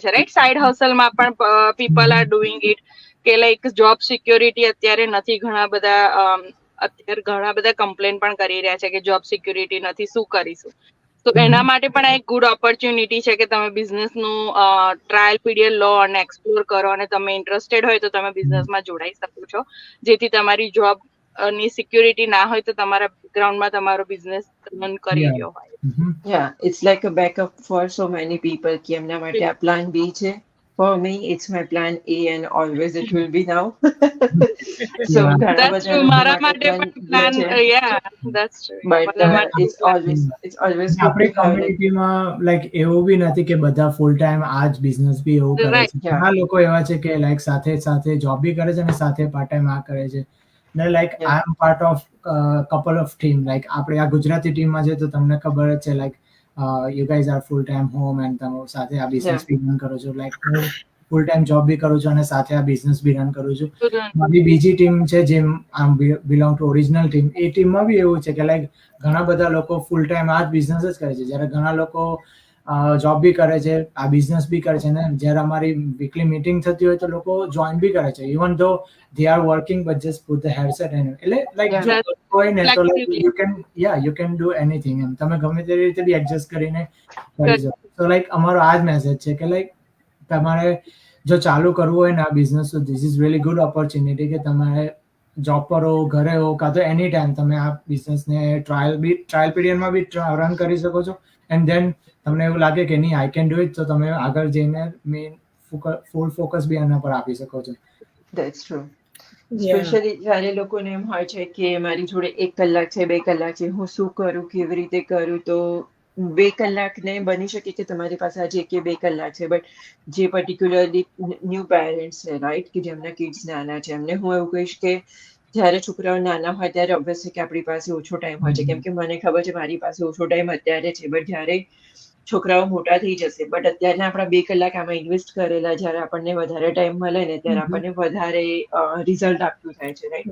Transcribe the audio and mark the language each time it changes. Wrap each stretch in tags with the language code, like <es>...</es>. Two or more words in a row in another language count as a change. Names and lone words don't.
<gu>છે રાઈટ સાઈડ હસલમાં પણ</gu> <en>people are doing it</en> <gu>કે લાઈક</gu> <en>job security</en> <gu>અત્યારે નથી ઘણા બધા અત્યારે ઘણા બધા કમ્પ્લેન પણ કરી રહ્યા છે કે</gu> <en>job security</en> <gu>નથી શું કરીશું તો એના માટે પણ આ એક</gu> <en>good opportunity</en> <gu>છે કે તમે બિઝનેસનું</gu> <en>trial period</en> <gu>લો અને એક્સપ્લોર કરો અને તમે ઇન્ટરેસ્ટેડ હોય તો તમે બિઝનેસમાં જોડાઈ શકો છો જેથી તમારી જોબ ની સિક્યોરિટી ના હોય તો તમારા બેકગ્રાઉન્ડમાં તમારો બિઝનેસ રન કરી</gu> <en>Yeah.</en> <gu>રહ્યો હોય Mhm.</gu> <en>Yeah, it's like a backup for so many people</en> <hi>कि हमने हमारे यहाँ plan B है.</hi> <en>For me, it's my plan A and always it will be now. So Yeah.</en> <gu>ઘણા</gu> <en>That's</en> <gu>બધા</gu> <en>true.</en> <gu>લોકો મારા માટે માટે</gu> <en>plan</en> <gu>પણ</gu> <en>B</en> <gu>પ્લાન છે.</gu> <en>that's true. But</en> <gu>મારા માટે</gu> <en>it's always good</en> <gu>આપણી</gu> <en>to have like</en> <gu>કમ્યુનિટીમાં લાઈક એવું બી નથી કે બધા</gu> <en>full time</en> <gu>આ જ બિઝનેસ બી એવું કરે</gu> <en>Right.</en> <gu>છે</gu> <en>Yeah.</en> <gu>ઘણા લોકો એવા છે કે લાઈક સાથે સાથે જોબ બી કરે છે અને સાથે</gu> <en>part time</en> <gu>આ કરે છે ને લાઈક</gu> <en>Yeah. I am part of couple of team</en> <gu>લાઈક આપણે આ ગુજરાતી ટીમમાં છે તો તમને ખબર જ છે લાઈક</gu> <en>you guys are full time home and</en> <gu>તમે સાથે આ બિઝનેસ બી રન કરો છો લાઈક હું</gu> <en>full time</en> <gu>જોબ બી કરું છું અને સાથે આ બિઝનેસ બી રન કરું છું મારી બીજી ટીમ છે જેમ આમ</gu> <en>belong to original team</en> <gu>એ ટીમમાં બી એવું છે કે લાઈક ઘણા બધા લોકો</gu> <en>full time</en> <gu>આ જ બિઝનેસ જ કરે છે જ્યારે ઘણા લોકો જોબ બી કરે છે આ બિઝનેસ બી કરે છે ને જ્યારે અમારી</gu> <en>weekly meeting</en> <gu>થતી હોય તો લોકો જોઈન બી કરે છે</gu> <en>even though they are working but just put the headset in</en> <gu>એટલે લાઈક</gu> <en>Yeah.</en> <gu>જો કોઈ ને તો લાઈક</gu> <en>Flexibility. you can do anything</en> <gu>એમ તમે ગમે તે રીતે બી એડજસ્ટ કરીને કરી શકો તો લાઈક અમારો આ જ મેસેજ છે કે લાઈક તમારે જો ચાલુ કરવું હોય ને આ બિઝનેસ તો</gu> <en>this is really good opportunity</en> <gu>કે તમારે જોબ પર હો ઘરે હો કાં તો</gu> <en>any time</en> <gu>તમે આ બિઝનેસને ટ્રાયલ પીરિયડમાં બી રન કરી શકો છો</gu> <en>and then</en> <gu>તમને એવું લાગે કે નહીં</gu> <en>I can do it</en> <gu>તો તમે આગળ જઈને મેઇન</gu> <en>full focus</en> <gu>બી આના પર આપી શકો છો</gu> <en>that's true. Yeah.</en> <gu>સ્પેશિયલી જ્યારે લોકોને એમ હોય છે કે મારી જોડે 1 કલાક છે 2 કલાક છે હું શું કરું કેવી રીતે કરું તો 2 કલાકને બની શકે કે તમારી પાસે આજે 1 કે 2 કલાક છે, બટ જે</gu> <en>particularly new parents</en> <gu>છે, રાઈટ, કે જેમના કિડ્સ નાના છે, એમને હું એવું કહીશ કે જ્યારે છોકરાઓ નાના હોય ત્યારે ઓબ્વિયસલી કે આપણી પાસે ઓછો ટાઈમ હોય છે, કેમ કે મને ખબર છે મારી પાસે ઓછો ટાઈમ અત્યારે છે, બટ જ્યારે છોકરાઓ મોટા થઈ જશે, બટ અત્યારના આપણા 2 કલાક આમાં ઇન્વેસ્ટ કરેલા જ્યારે આપણને વધારે ટાઈમ મળે ને ત્યારે આપણને વધારે રિઝલ્ટ આપતું થાય છે, રાઈટ,</gu>